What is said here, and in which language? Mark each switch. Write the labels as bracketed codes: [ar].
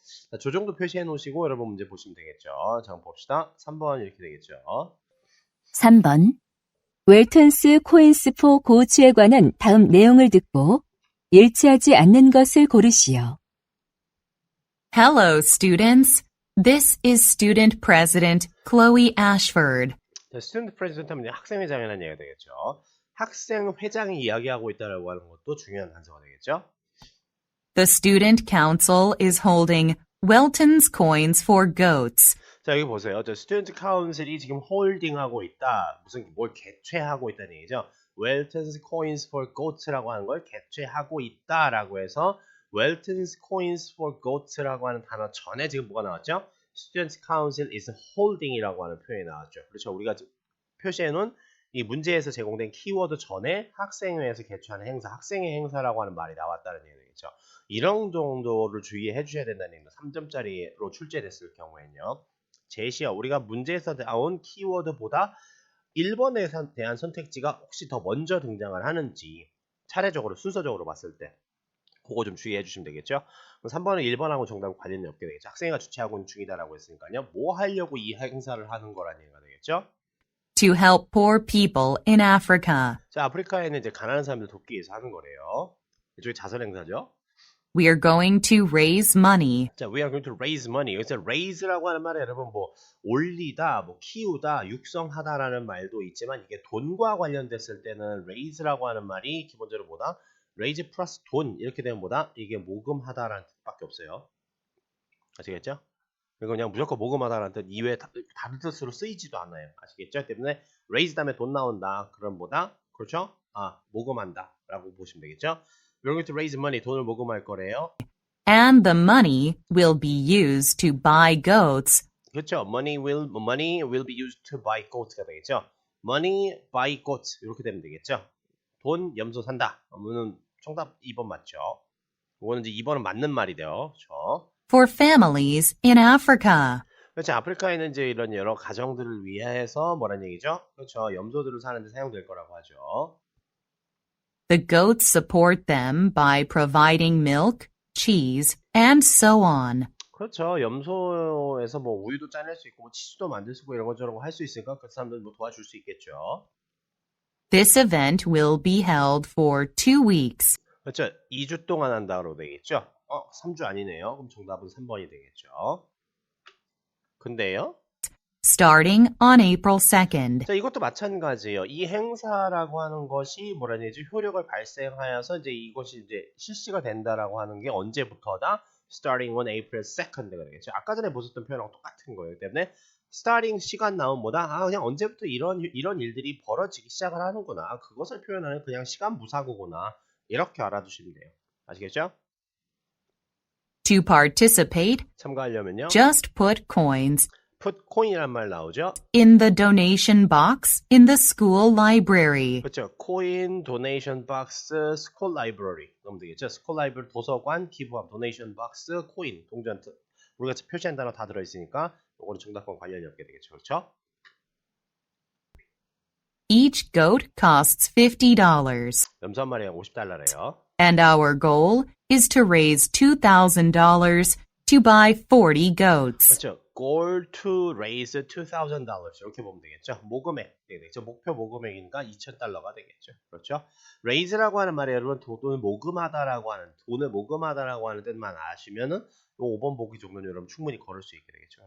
[ko] 자, 저 정도 표시해 놓으시고 여러분 문제 보시면 되겠죠. 자, 한번 봅시다. 3번 이렇게 되겠죠. 3번. 웰턴스 코인스 포 고츠에 관한 다음 내용을 듣고 일치하지 않는 것을 고르시오. [en] Hello, students. This is Student President Chloe Ashford. [ko] 자, 스튜던트 프레지던트 하면 학생회장이라는 얘기가 되겠죠. 학생회장이 이야기하고 있다라고 하는 것도 중요한 단서가 되겠죠. [en] The Student Council is holding Welton's Coins for Goats. [ko] 자, 여기 보세요. 저 스튜던트 카운슬이 지금 홀딩하고 있다. 무슨 뭘 개최하고 있다는 얘기죠. Welton's Coins for Goats라고 하는 걸 개최하고 있다라고 해서 Welton's Coins for Goats라고 하는 단어 전에 지금 뭐가 나왔죠? [en] Student Council is holding [ko] 이라고 하는 표현이 나왔죠. 그렇죠. 우리가 표시해놓은 이 문제에서 제공된 키워드 전에 학생회에서 개최하는 행사, 학생회 행사라고 하는 말이 나왔다는 얘기죠. 이런 정도를 주의해 주셔야 된다는 얘기입니다. 3점짜리로 출제됐을 경우에는요. 제시어, 우리가 문제에서 나온 키워드보다 1번에 대한 선택지가 혹시 더 먼저 등장을 하는지 차례적으로 순서적으로 봤을 때 그거 좀 주의해 주시면 되겠죠. 3번은 1번하고 정답 관련이 없게 되겠죠. 학생회가 주최하고 있는 중이다라고 했으니까요. 뭐 하려고 이 행사를 하는 거라는 얘기가 되겠죠. [en] To help poor people in Africa. [ko] 자, 아프리카에는 이제 가난한 사람들 돕기 위해서 하는 거래요. 이쪽에 자선 행사죠. [en] We are going to raise money. 자, we are going to raise money. [ko] 여기서 raise라고 하는 말에 여러분 뭐 올리다, 뭐 키우다, 육성하다라는 말도 있지만 이게 돈과 관련됐을 때는 raise라고 하는 말이 기본적으로 뭐다? raise 플러스 돈 이렇게 되면 뭐다? 이게 모금하다라는 뜻밖에 없어요. 아시겠죠? 그리고 그냥 무조건 모금하다라는 뜻 이외에 다른 뜻으로 쓰이지도 않아요. 아시겠죠? 때문에 raise 다음에 돈 나온다. 그럼 뭐다? 그렇죠? 모금한다 라고 보시면 되겠죠? [en] We're going to raise money. [ko] 돈을 모금할 거래요. [en] And the money will be used to buy goats. [ko] 그렇죠. [en] Money will be used to buy goats가 되겠죠. [ko] Money buy goats 이렇게 되면 되겠죠. 돈 염소 산다. 그러면 정답 2번 맞죠. 이거는 이제 2번은 맞는 말이래요. 그렇죠. [en] For families in Africa. [ko] 그렇죠. 아프리카에는 이제 이런 여러 가정들을 위해서 뭐란 얘기죠? 그렇죠. 염소들을 사는데 사용될 거라고 하죠. [en] The goats support them by providing milk, cheese, and so on. [ko] 그렇죠. 염소에서 뭐 우유도 짜낼 수 있고 뭐 치즈도 만들 수 있고 이런 것저런 할 수 있으니까 그 사람들 뭐 도와줄 수 있겠죠. [en] This event will be held for 2 weeks. [ko] 그렇죠. 2주 동안 한다고 되겠죠. 3주 아니네요. 그럼 정답은 3번이 되겠죠. 근데요. [en] Starting on April 2nd. [ko] 자, 이것도 마찬가지예요. 이 행사라고 하는 것이 뭐라는 얘기죠? 효력을 발생하여서 이제 이것이 이제 실시가 된다라고 하는 게 언제부터다? [en] Starting on April 2nd가 되겠죠. [ko] 아까 전에 보셨던 표현하고 똑같은 거예요. 때문에 starting 시간 나온 뭐다? 그냥 언제부터 이런 일들이 벌어지기 시작을 하는구나. 그것을 표현하는 그냥 시간 무사고구나. 이렇게 알아두시면 돼요. 아시겠죠? [en] To participate, [ko] 참가하려면요. [en] just put coins [ko] put coin이란 말 나오죠? [en] in the donation box in the school library. [ko] 그렇죠. coin, donation box, school library 그러면 되겠죠. school library 도서관, 기부함, donation box, coin, 동전 우리가 표시한 단어 다 들어있으니까 이거는 정답과 관련이 없게 되겠죠. 그렇죠? [en] Each goat costs $50. [ko] 염소 한 마리가 $50래요. [en] And our goal is to raise $2,000 to buy 40 goats. [ko] 그렇죠. [en] goal to raise $2,000 [ko] 이렇게 보면 되겠죠. 모금액 되겠죠. 목표 모금액이니까 $2,000가 되겠죠. 그렇죠. raise라고 하는 말이 여러분 돈을 모금하다라고 하는 돈을 모금하다라고 하는 뜻만 아시면은 이 5번 보기 정도는 여러분 충분히 걸을 수 있게 되겠죠.